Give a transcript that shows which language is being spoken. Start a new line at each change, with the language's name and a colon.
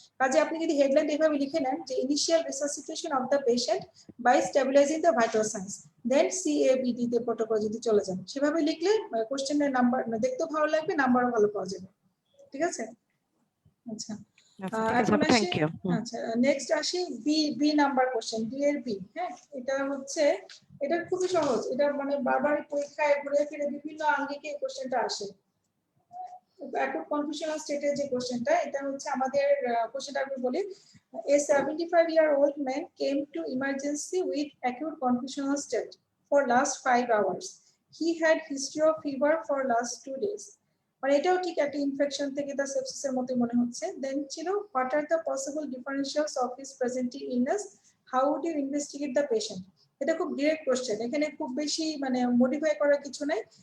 Bangla: কাজে আপনি যদি হেডলাইন এভাবে লিখে নেন যে
English: initial resuscitation of the patient by stabilising the vital signs,
Bangla: then CABD তে প্রোটোকল যদি চলে যান, সেভাবে লিখলে কোশ্চেনের নাম্বার দেখতেও ভালো লাগবে, নাম্বারও ভালো পাওয়া যাবে। ঠিক আছে, আচ্ছা এখন আসি, আচ্ছা নেক্সট আসি বি নাম্বার কোশ্চেন, বি এর বি। হ্যাঁ এটা হচ্ছে, এটা খুবই সহজ, এটা মানে বারবার পরীক্ষায় ঘুরে ফিরে বিভিন্ন আঙ্গিকে কোশ্চেনটা আসে। অ্যাকুট কনফিউশনাল স্টেটের যে কোশ্চেনটা, এটা হচ্ছে আমাদের কোশ্চেনটা আমি বলি,
English: a 75-year-old man came to emergency with acute confusional state for last 5 hours. He had history of fever for last 2 days,
Bangla: মানে এটাও ঠিক একটা ইনফেকশন থেকে তার সেপসিসের মতো মনে হচ্ছে।
English: Then ছিল what are the possible differentials of his presenting illness, how would you investigate the patient.
Bangla: এটা খুব ডিরেক্ট কোশ্চেন, এখানে খুব বেশি মানে মডিফাই করার কিছু নাই।